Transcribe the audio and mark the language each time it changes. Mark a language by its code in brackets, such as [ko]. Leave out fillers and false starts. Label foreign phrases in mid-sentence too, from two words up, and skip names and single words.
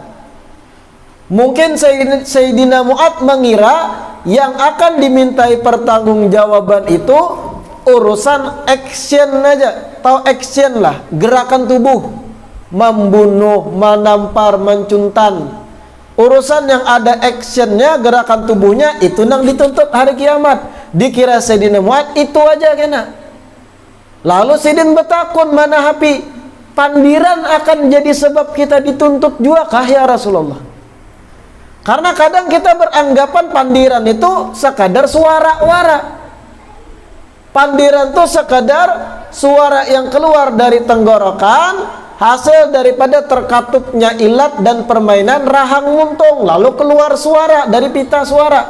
[id] Mungkin Sayyidina Mu'ad mengira yang akan dimintai pertanggungjawaban itu urusan action aja, atau action lah, gerakan tubuh, membunuh, menampar, mencuntan. Urusan yang ada actionnya, gerakan tubuhnya, itu yang dituntut hari kiamat. Dikira Sayyidina Mu'ad itu aja kena. [bjn] Lalu Sayyidin bertakun, mana hapi pandiran akan jadi sebab kita dituntut juga kah [ar] يا رسول الله? [bjn] Karena kadang kita beranggapan pandiran itu sekadar suara-wara. Pandiran itu sekadar suara yang keluar dari tenggorokan, hasil daripada terkatupnya ilat dan permainan rahang muntung, lalu keluar suara dari pita suara.